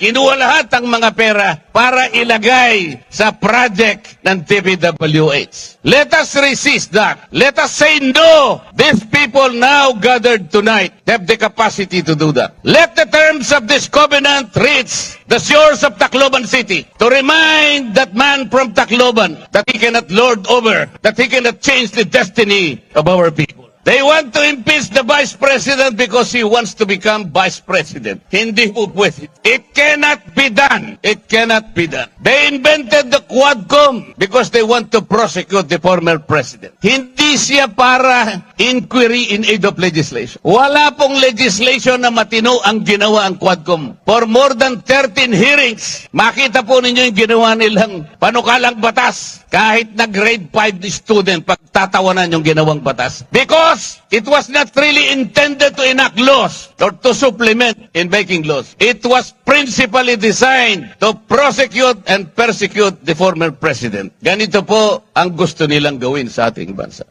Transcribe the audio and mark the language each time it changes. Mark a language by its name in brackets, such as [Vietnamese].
[Filipino] Kinuha lahat ang mga pera para ilagay sa project ng DPWH. [English] Let us resist that. Let us say no. These people now gathered tonight have the capacity to do that. Let the terms of this covenant reach the shores of Tacloban City to remind that man from Tacloban that he cannot lord over, that he cannot change the destiny of our people. They want to impeach the Vice President because he wants to become Vice President. [Filipino] Hindi po pwede. [English] It cannot be done. It cannot be done. They invented the Quadcom because they want to prosecute the former President. [Filipino] Hindi siya para [English] inquiry in aid of legislation. [Filipino] Wala pong legislation na matino ang ginawa ang Quadcom. [English] For more than 13 hearings, [Filipino] makita po ninyo yung ginawa nilang panukalang batas. Kahit na grade 5 student, pagtatawanan yung ginawang batas. [English] Because It was not really intended to enact laws or to supplement in making laws. It was principally designed to prosecute and persecute the former president. [Filipino] Ganito po ang gusto nilang gawin sa ating bansa.